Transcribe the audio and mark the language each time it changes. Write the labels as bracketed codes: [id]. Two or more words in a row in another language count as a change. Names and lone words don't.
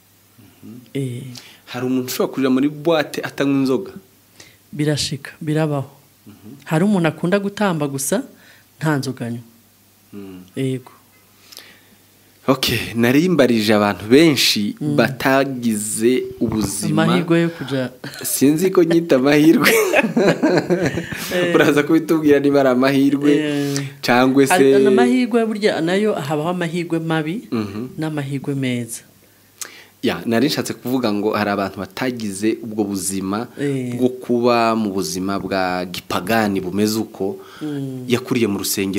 [rn] hari umuntu ushobora kuja muri boîte atanywa inzoga birashika birabaho hari umuntu akunda gutamba gusa nta nzoganywa yego narimbarije abantu benshi batagize ubuzima amahirwe yo kuja sinzi ko nyita amahirwe uraza kubitubwira niba ari amahirwe cyangwa se amahirwe burya nayo habaho amahirwe mabi n'amahirwe meza nari nshatse kuvuga ngo hari abantu batagize ubwo buzima bwo kuba mu buzima bwa gipagani bumeze uko yakuriye mu rusengero